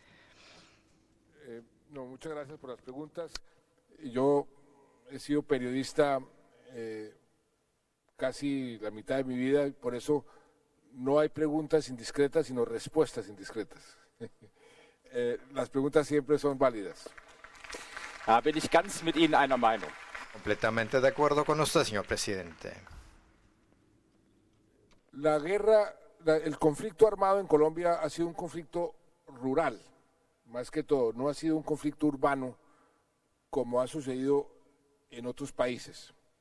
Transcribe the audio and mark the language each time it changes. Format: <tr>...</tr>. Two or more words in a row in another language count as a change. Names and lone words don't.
<es>No, muchas gracias por las preguntas. Yo he sido periodista casi la mitad de mi vida y por eso no hay preguntas indiscretas, sino respuestas indiscretas. Las preguntas siempre son válidas.</es> <de>Bin ich ganz mit Ihnen einer Meinung.</de> <es>Completamente de acuerdo con usted, señor presidente. La guerra, el conflicto armado en Colombia ha sido un conflicto rural, más que todo, no ha sido un conflicto urbano como ha sucedido en otros países.</es>